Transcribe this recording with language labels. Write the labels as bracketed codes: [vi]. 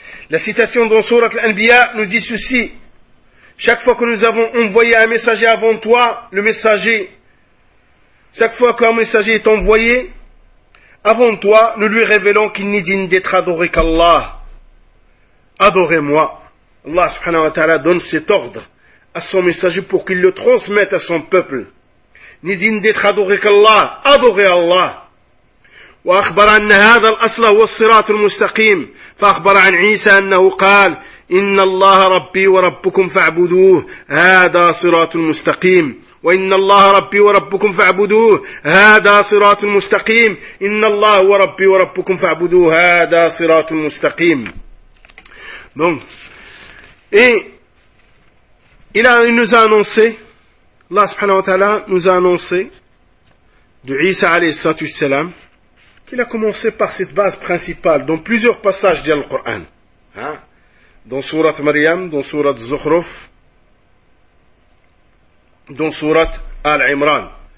[fr] La citation dans Surat al-Anbiya nous dit ceci. Chaque fois que nous avons envoyé un messager avant toi, le messager, chaque fois qu'un messager est envoyé avant toi, nous lui révélons qu'il n'est digne d'être adoré qu'Allah. Adorez-moi. Allah [ar] subhanahu wa ta'ala [fr] donne cet ordre à son messager pour qu'il le transmette à son peuple. N'est digne d'être adoré qu'Allah. Adorez Allah. [ar] وأخبر أن هذا الأصل هو الصراط المستقيم فأخبر عن عيسى أنه قال إن الله ربي وربكم فاعبدوه هذا صراط مستقيم وإن الله ربي وربكم فاعبدوه هذا صراط مستقيم إن الله هو ربي وربكم فاعبدوه هذا صراط مستقيم [fr] donc et il nous a annoncé Allah [ar] subhanahu wa ta'ala [fr] nous a annoncé de Isa [ar] alayhi salam [fr] qu'il a commencé par cette base principale dans plusieurs passages du Coran dans sourate Maryam dans sourate Zukhruf dans surat Al-Imran.